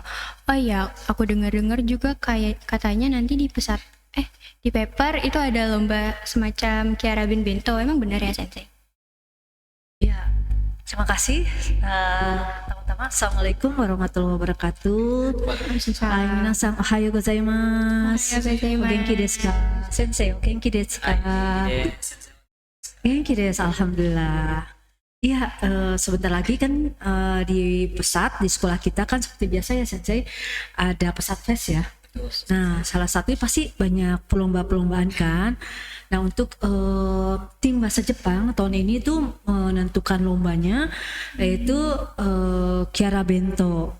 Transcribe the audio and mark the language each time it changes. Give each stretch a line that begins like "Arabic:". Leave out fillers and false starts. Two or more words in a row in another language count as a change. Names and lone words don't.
Indonesian: Oh iya, aku dengar-dengar juga kayak katanya nanti di paper itu ada lomba semacam
Japanese: キャラ弁 弁当.
Indonesian: Emang benar ya Sensei? Ya, terima kasih.
Arabic: Teman-teman, السلام عليكم ورحمة الله وبركاته.
Japanese: みなさん おはようございます. お元気ですか？先生、お元気ですか? 元気です,
Indonesian: alhamdulillah. Iya, sebentar lagi kan di pusat di sekolah kita kan seperti biasa ya Sensei, ada Pesat Fest ya. Nah, salah satunya pasti banyak perlombaan kan. Nah, untuk tim bahasa Jepang tahun ini tuh menentukan lombanya yaitu
Japanese: キャラ 弁当.